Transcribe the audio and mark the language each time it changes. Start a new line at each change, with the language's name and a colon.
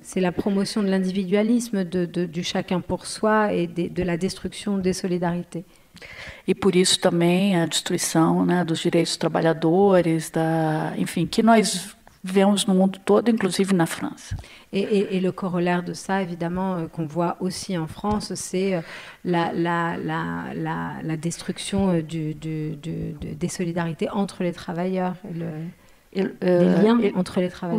French: C'est la promotion de l'individualisme, du chacun pour soi et de la destruction des solidarités.
Portuguese: E por isso também a destruição, né, dos direitos dos trabalhadores, enfim, que nós vemos no mundo todo, inclusive na França.
French: Et le corollaire de ça, évidemment, qu'on voit aussi en France, c'est la destruction des solidarités entre les travailleurs, des liens entre les travailleurs.